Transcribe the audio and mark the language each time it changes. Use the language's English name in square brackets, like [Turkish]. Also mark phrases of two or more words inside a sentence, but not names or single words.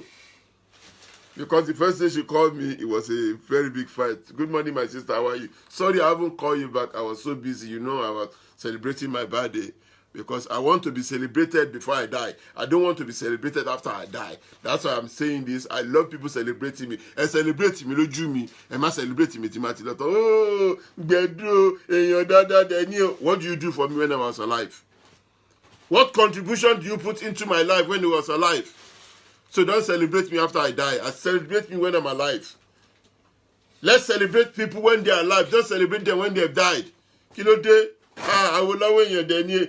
[English] Because the first day she called me, it was a very big fight. Good morning, my sister. How are you? Sorry, I haven't called you back. I was so busy. You know, I was celebrating my birthday. because I want to be celebrated before I die. I don't want to be celebrated after I die. That's why I'm saying this. I love people celebrating me. And celebrate me, [Yoruba] lójú mi. [English] And ma celebrate me, Timothy. Oh, Bedro, [Yoruba] èèyàn dáadáa Daniel. [English] What do you do for me when I was alive? What contribution do you put into my life when I was alive? So don't celebrate me after I die. I celebrate me when I'm alive. Let's celebrate people when they're alive. Don't celebrate them when they've died. Kilode, I will love when you're Daniel.